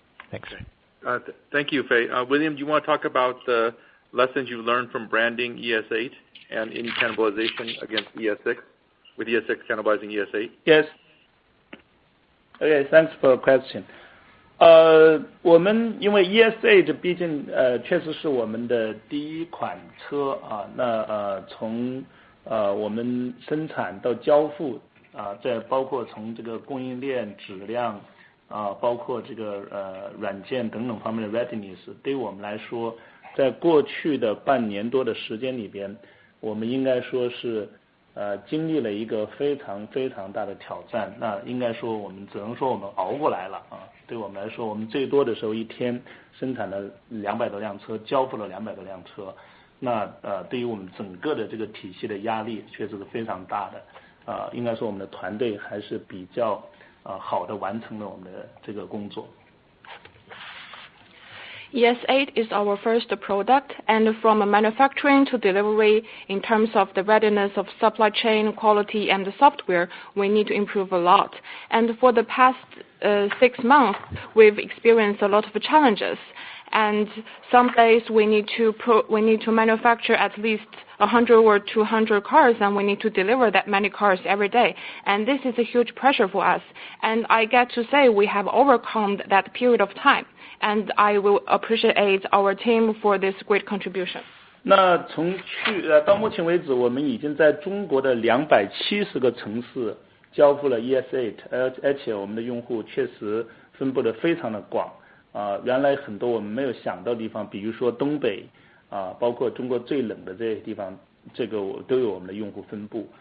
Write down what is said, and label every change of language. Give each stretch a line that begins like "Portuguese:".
English: Thanks. Okay. Thank you, Fei. William, do you want to talk about the lessons you learned from branding ES8 and any cannibalization against ES6, with ES6 cannibalizing ES8? Yes. Okay, thanks for the question.
Chinese: 我们因为 ES8 毕竟确实是我们的第一款车啊，那从我们生产到交付这包括从这个供应链质量包括这个软件等等方面的 readiness， 对于我们来说，在过去的半年多的时间里边，我们应该说是经历了一个非常大的挑战。那应该说我们只能说我们熬过来了啊。对我们来说，我们最多的时候一天生产了200多辆车，交付了200多辆车。那对于我们整个的这个体系的压力确实是非常大的。应该说我们的团队还是比较好的完成了我们的这个工作。
English: ES8 is our first product, and from manufacturing to delivery, in terms of the readiness of supply chain, quality, and the software, we need to improve a lot. And for the past 6 months, we've experienced a lot of challenges. And some days we need to manufacture at least 100 or 200 cars, and we need to deliver that many cars every day. And this is a huge pressure for us. And I get to say we have overcome that period of time. And I will appreciate our team for this great contribution.
Chinese: 那到目前为止，我们已经在中国的270个城市交付了 ES8， 而且我们的用户确实分布得非常的广。原来很多我们没有想到的地方，比如说东北包括中国最冷的这些地方，这个都有我们的用户分布。